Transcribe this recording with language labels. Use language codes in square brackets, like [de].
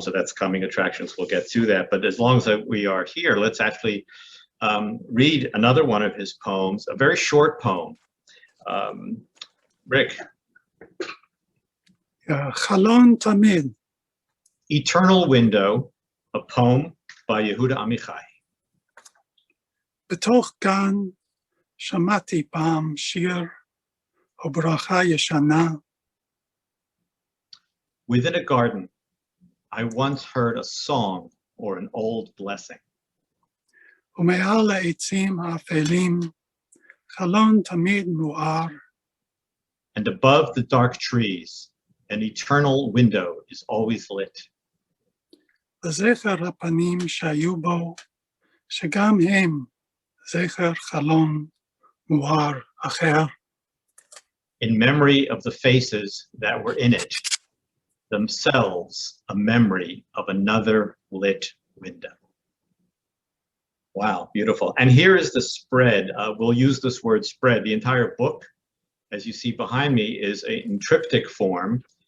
[en] So that's coming attractions. We'll get to that. But as long as we are here, let's actually read another one of his poems, a very short poem. Rick. [he] Chalon Tamid. [en] Eternal Window, a poem by Yehuda Amichai. [he] בתוך גן שמעתי פעם שיר או ברכה ישנה. [en] Within a garden, I once heard a song or an old blessing. [he] ומעל העצים האפלים חלון תמיד מואר. [en] And above the dark trees, an eternal window is always lit. [he] לזכר הפנים שהיו בו, שגם הם זכר חלון מואר אחר. [en] In memory of the faces that were in it, themselves a memory of another lit window. Wow, beautiful. And here is the spread. We'll use this word spread. The entire book, as you see behind me, is in triptych form.